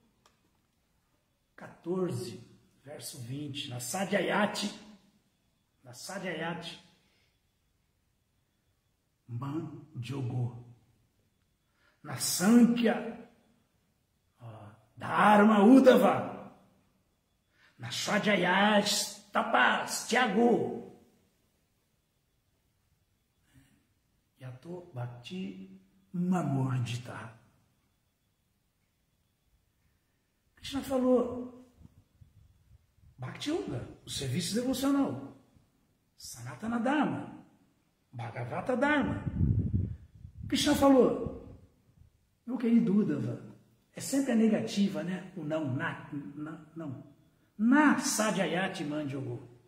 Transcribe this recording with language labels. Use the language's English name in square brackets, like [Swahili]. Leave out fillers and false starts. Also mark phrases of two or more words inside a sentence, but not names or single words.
[Portuguese] 14, verso 20, [Sanskrit] na Sadhyayati, Manjogo, na Sankhya, Dharma Uddhava, na Sadhyayati, Tapas, Tyago, Yato Bhakti Mamordita. [Portuguese] Krishna falou, [Sanskrit] Bhakti Yoga, [Portuguese] o serviço devocional, [Sanskrit] Sanatana Dharma, Bhagavata Dharma. [Portuguese] Krishna falou, meu querido Uddhava, é sempre a negativa, né? O não, não. [Sanskrit] Na Sadhyayati Manjogo.